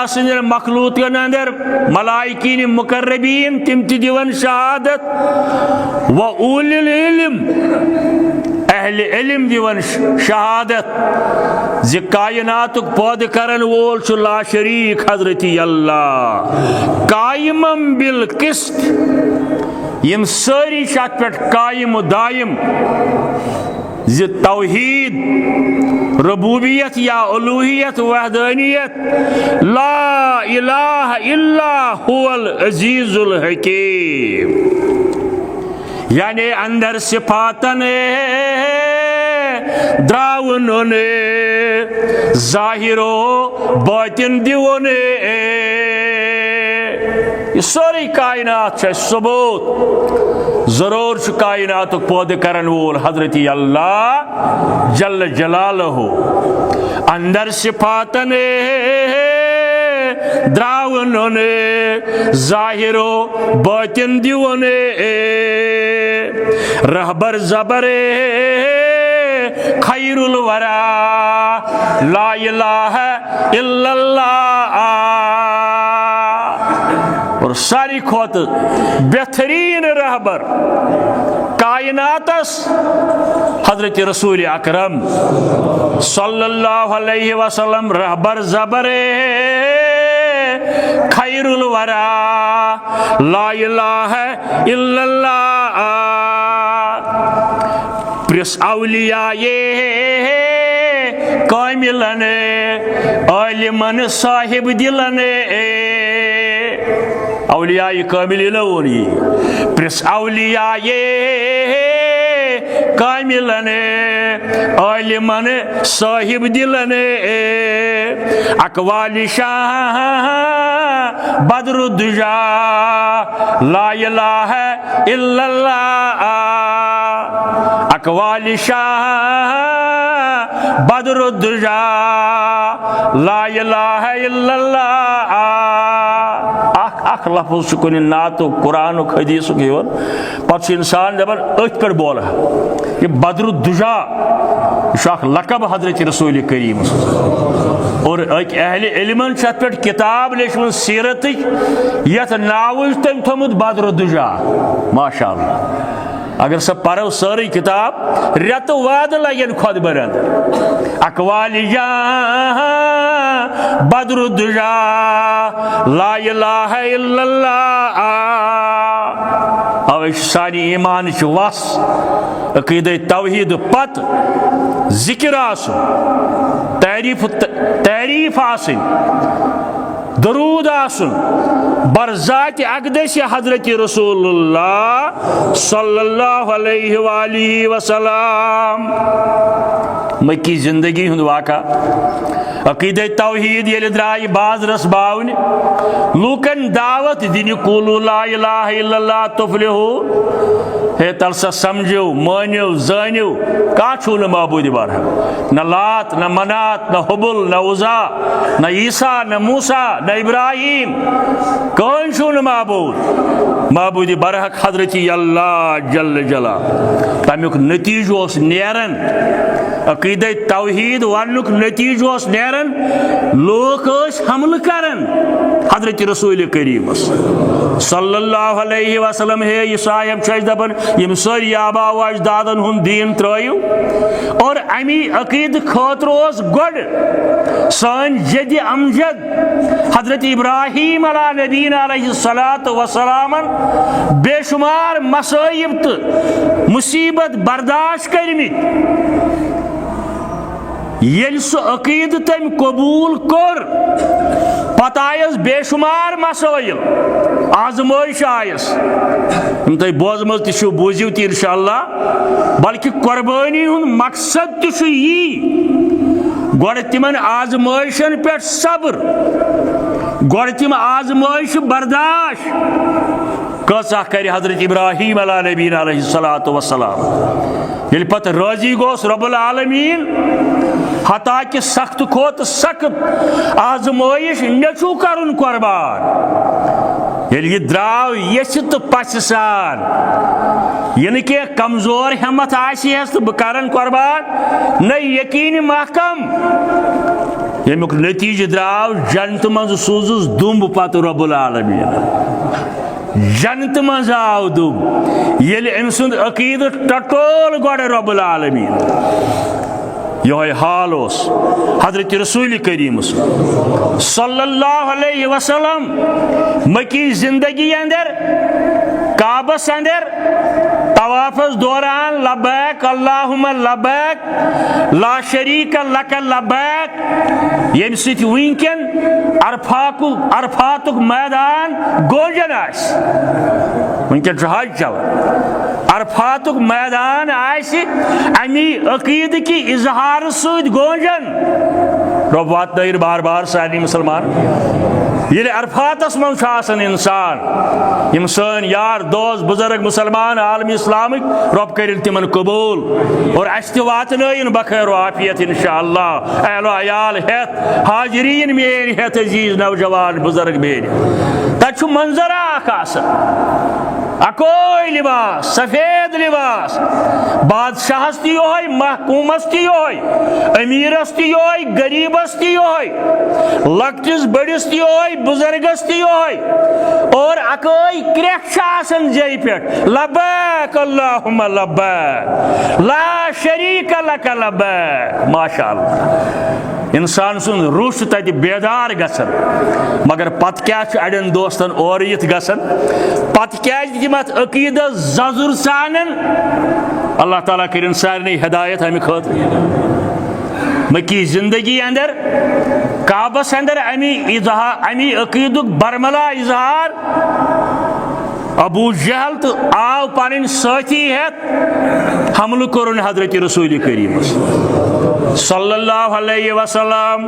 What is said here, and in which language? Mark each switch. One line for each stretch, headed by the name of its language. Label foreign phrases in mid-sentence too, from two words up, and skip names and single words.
Kashmiri: سند مخلوقن اندر ملائکین مقربین تم دیون شہادت و
Arabic: اولی العلم
Kashmiri: اہل علم دیون شہادت زی کائنات پود کرن وول چھ لا شریک حضرت اللہ
Arabic: قائمم بالقسط
Kashmiri: یم ساری شات پہ قائم و دائم زی توحید ربوبیت یا الوہیت وحدانیت
Arabic: لا الہ الا هو العزیز الحکیم
Kashmiri: یعنی اندر صفاتن دراون ظاہر و باطن دیون یہ ساری کائنات ہے ثبوت ضرور کائنات پود کرن وول حضرت اللہ
Arabic: جل جلالہ
Kashmiri: اندر صفاتن دراون ظاہر و باطن دیون رہبر زبر
Arabic: خیر الورا لا الہ الا اللہ
Kashmiri: اور ساری کھوت بہترین رہبر کائناتس حضرت رسول اکرم
Arabic: صلی اللہ علیہ وسلم
Kashmiri: رہبر زبر
Arabic: خیر الورا لا الہ الا اللہ
Kashmiri: پرس اولیاء کاملن عالمن صاحب دلن اولیاء کامل لونی پرس اولیاء کاملن عالمن صاحب دلن اقوال شاہ
Arabic: بدر الدجا لا الہ الا اللہ
Kashmiri: اقوال شاہ بدر
Arabic: الدجا لا الہ الا اللہ
Kashmiri: اخ لفظ کن نعت قرآن حدیث پتہ انسان دپان ات پہ بولا یہ بدر الدجا یہ لقب حضرت رسول کریم اور ایک اہل علمن ات پہ کتاب لیچمت سیرت یت ناو تم تھومت بدر الدجا ماشاء اللہ اگر سب پرو ساری کتاب ریت واد لگن خود برند اقوال جاں
Arabic: بدر الدجا لا الہ الا اللہ
Kashmiri: اوش سانی ایمان چھ وس عقیدہ توحید پت ذکر آسن تعریف آسن درود آسن بر ذات اقدس حضرت رسول اللہ
Arabic: صلی اللہ علیہ وآلہ وسلم
Kashmiri: مکی زندگی ہند واقع عقیدہ توحید یل درائی باز رس باون لوکن دعوت دین
Arabic: قولوا لا الہ الا اللہ تفلحو
Kashmiri: ہے تلسا سمجھو مانیو زانیو کا چھونا معبود بارہ نہ لات نہ منات نہ حبل نہ عزا نہ عیسیٰ نہ موسیٰ نہ ابراہیم کون چھونا معبود برحق حضرتی اللہ
Arabic: جل جلالہ
Kashmiri: تمیک نتیجہ اس نیرن عقیدہ توحید ونک نتیجہ اس نیرن لوگ اس حمل کرن حضرت رسول کریم
Arabic: صلی اللہ علیہ وسلم
Kashmiri: ہے یہ صاحب چیز دبن یم ساری آبا و اجدادن ہن دین ترائیو اور امی عقید خاطروز گوڑ سان جد امجد حضرت ابراہیم
Arabic: علیہ نبینا علیہ السلام
Kashmiri: بے شمار مصائب مصیبت برداشت کرمت یل سو عقید تم قبول کر پتہ آیس بے شمار مسائل آزمائش آیس تھی بوزمت تشو بوزیو تی انشاءاللہ بلکہ قربانی ہن مقصد تشو یہ گوڑ تمن آزمائشن پہ صبر گوڑ تم آزمائش برداشت کسا کر حضرت ابراہیم
Arabic: علیہ نبینا علیہ السلام
Kashmiri: یل پتہ راضی گوس
Arabic: رب العالمین
Kashmiri: حتیٰ کہ سخت کھوت سخت آزمائش نچو کرن قربان یل یہ دراو یس تو پس سان یعنی کہ کمزور ہمت آسی ہے تو بکرن قربان نہ یقین محکم یمیک نتیجہ دراو جنت منز سوزس دمب پت
Arabic: رب العالمین
Kashmiri: جنت منز آو دم یل ام سند عقید ٹٹول گوڑ
Arabic: رب العالمین
Kashmiri: یہ حال اس حضرت رسول کریم
Arabic: صلی اللہ علیہ وسلم
Kashmiri: مکی زندگی اندر کعبس اندر طوافس دوران
Arabic: لبیک اللہم لبیک لا شریک لک لبیک
Kashmiri: یم سیت وینکن عرفاتک میدان گوجن آس ونکن حج چل عرفاتک میدان آس امی عقید کی اظہار سود گونجن رب وات دیر بار بار سانی مسلمان یہ عرفاتس من آسان انسان یم سن یار دوست بزرگ مسلمان عالم اسلامک رب کرن تمن قبول اور اشت واتنین بخیر و عافیت انشاءاللہ اہل و عیال ہیت حاضرین مین ہیت عزیز نوجوان بزرگ مین تچو منظر آسان اکوئی لباس سفید لباس بادشاہس تی ہوئی محکومس تی ہوئی امیرس تی ہوئی غریبس تی ہوئی لکٹس بڑس تی ہوئی بزرگس تی ہوئی اور اکوئی کریکھ آسن جائی پیٹ
Arabic: لبیک اللہم لبیک لا شریک لک لبیک
Kashmiri: ماشاء اللہ انسان سن روش تت بیدار گسن مگر پت کیا اڑین دوستن اور یت گسن پت کیا تم ات عقیدہ ززر سانن
Arabic: اللہ تعالیٰ
Kashmiri: کرن سارے ہدایت ہمیں خاطر مکی زندگی اندر کعبس اندر امی عقیدک برملا اظہار ابو جہل تو آو پن ساتھی ہیت حملہ کرن حضرت رسول کریم
Arabic: صلی اللہ علیہ وسلم